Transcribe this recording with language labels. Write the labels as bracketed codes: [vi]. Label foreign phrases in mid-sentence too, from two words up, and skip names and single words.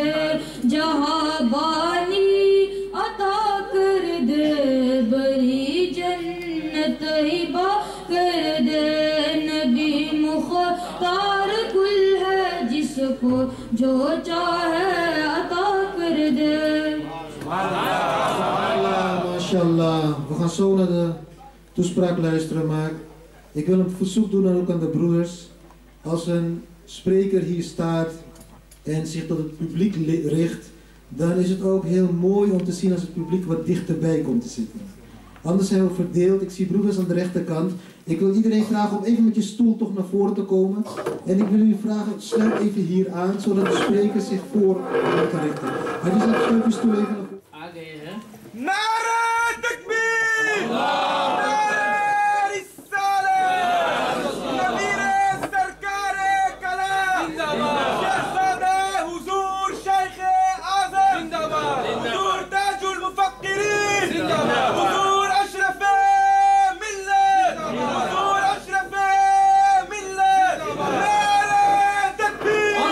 [ur] جہاں بانی عطا کر دے بڑی جنت ہبہ کر دے. نبی مختار کل ہے جس کو جو چاہے عطا کر دے. [ar] Mashallah, [nl] we gaan zo naar de toespraak luisteren, maar ik wil een verzoek doen ook aan de broeders. Als een spreker hier staat en zich tot het publiek richt, dan is het ook heel mooi om te zien als het publiek wat dichterbij komt te zitten. Anders zijn we verdeeld. Ik zie broeders aan de rechterkant. Ik wil iedereen vragen om even met je stoel toch naar voren te komen. En ik wil jullie vragen, sluit even hier aan, zodat de spreker zich voor kan richten. Maar die zet je stoel even naar voren. [ur] نعرۂ تکبیر، نعرۂ رسالت، نبیرۂ سرکار کلام، شہزادۂ حضور شیخ اعظم، حضور تاج المفکرین، حضور اشرف ملت، حضور اشرف ملت، نعرۂ تکبیر.